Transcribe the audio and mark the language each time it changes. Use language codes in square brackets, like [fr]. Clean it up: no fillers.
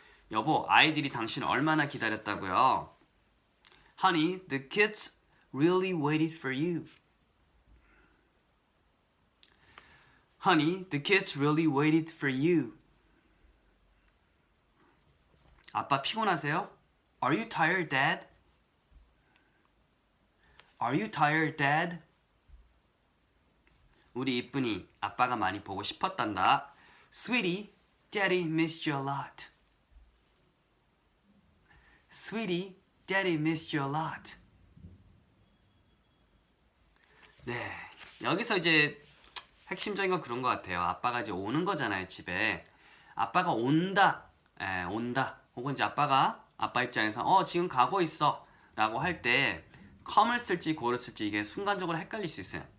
[ko] 여보, 아이들이 당신을 얼마나 기다렸다고요? [en] Honey, the kids really waited for you. Honey, the kids really waited for you. [ko] 아빠 피곤하세요? [en] Are you tired, Dad? Are you tired, Dad? [ko] 우리 이쁜이 아빠가 많이 보고 싶었단다. [en] Sweetie, Daddy missed you a lot. Sweetie, Daddy missed you a lot. [ko] 네, 여기서 이제 핵심적인 건 그런 것 같아요. 아빠가 이제 오는 거잖아요, 집에. 아빠가 온다, 온다. 혹은 이제 아빠 입장에서 지금 가고 있어 라고 할 때 come을 쓸지 go를 쓸지 이게 순간적으로 헷갈릴 수 있어요.